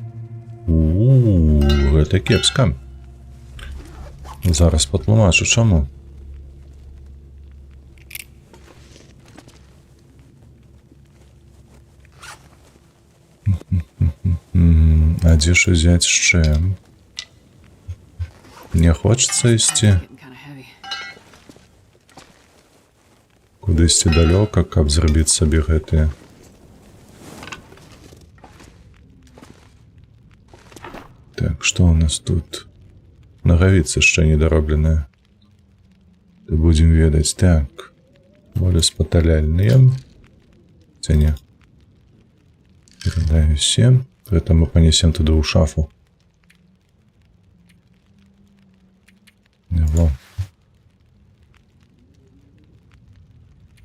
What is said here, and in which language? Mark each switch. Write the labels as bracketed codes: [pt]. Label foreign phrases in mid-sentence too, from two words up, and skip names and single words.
[be] Гэта кепска. Зараз патлумачу, чаму. А дзе ж узяць яшчэ? Не хочацца ісці? [en] Getting kind of heavy. [be] Кудысьці далёка, каб зрабіць сабе гэтыя. Так, што ў нас тут? Нагавіца яшчэ недаробленая. То будзем ведаць. Так. Волеспаталяльныя. Ці не? Перадаю 7. [ru] Это мы понесем туда у шафу. Во.